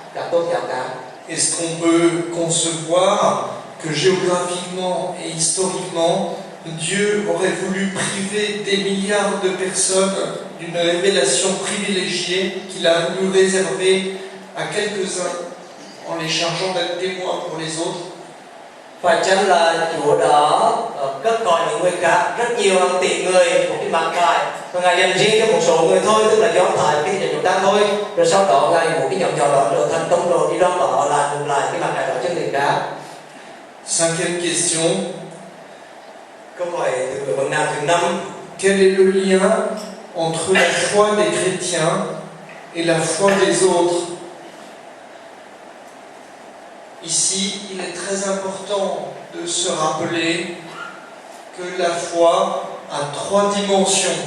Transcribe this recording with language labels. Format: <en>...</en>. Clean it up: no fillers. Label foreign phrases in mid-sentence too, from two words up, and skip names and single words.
<vi>tôn giáo cả.</vi> <fr>Est-ce qu'on peut concevoir que géographiquement et historiquement, Dieu aurait voulu priver des milliards de personnes d'une révélation privilégiée qu'il a voulu réserver à quelques-uns en les chargeant d'être témoins pour les autres?</fr> <vi>Phải chăng là Chúa đã cất gọi những người khác, rất nhiều tỷ người của cái mạng cài, và Ngài dành riêng cho một số người thôi, tức là Do Thái khi dành chúng ta thôi, rồi sau đó Ngài một cái nhóm nhỏ đó trở thành tông đồ đi loan tỏa lại cái mạng cài đó cho người khác.</vi> <fr>Cinquième question.</fr> <vi>Câu hỏi từ vấn nạn thứ 5.</vi> <fr>Quel est le lien entre la foi des chrétiens et la foi des autres? Ici, il est très important de se rappeler que la foi a 3 dimensions.</fr>